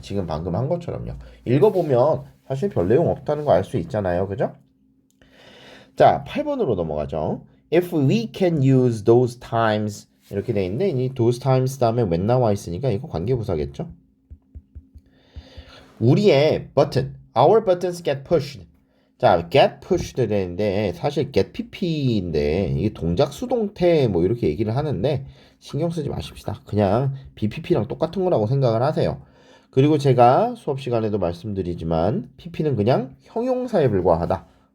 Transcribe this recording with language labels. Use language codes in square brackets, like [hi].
[ko] 지금 방금 한 것처럼요. 읽어보면 사실 별 내용 없다는 거 알 수 있잖아요. 그죠? 자, 8번으로 넘어가죠. [en] If we can use those times [ko] 이렇게 돼 있는데 이 those times 다음에 when 나와 있으니까 이거 관계부사겠죠? [en] 우리의 button, our buttons get pushed. [ko] 자, get pushed 되는데 사실 get pp인데 이게 동작 수동태 뭐 이렇게 얘기를 하는데 신경 쓰지 마십시다. 그냥 bpp랑 똑같은 거라고 생각을 하세요. 그리고 제가 수업 시간에도 말씀드리지만 pp는 그냥 형용사에 불과하다.